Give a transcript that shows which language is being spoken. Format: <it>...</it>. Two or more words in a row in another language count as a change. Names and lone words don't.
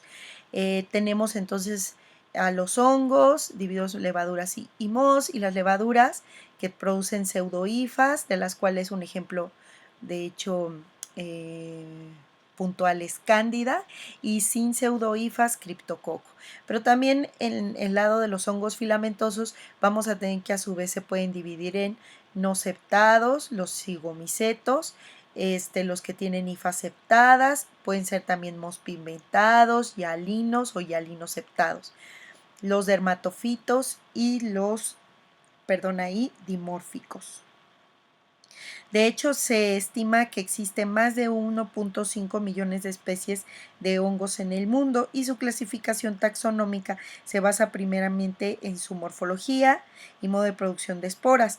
<es>Tenemos entonces a los hongos, divididos en levaduras y mohos, y las levaduras que producen pseudohifas, de las cuales un ejemplo, de hecho, eh, puntual es cándida, y sin pseudohifas, criptococo. Pero también en el lado de los hongos filamentosos vamos a tener que a su vez se pueden dividir en no septados, los cigomicetos, los que tienen hifas septadas, pueden ser también mospigmentados, hialinos o hialinos septados, los dermatofitos y los, dimórficos. De hecho, se estima que existen más de 1.5 millones de especies de hongos en el mundo y su clasificación taxonómica se basa primeramente en su morfología y modo de producción de esporas.</es>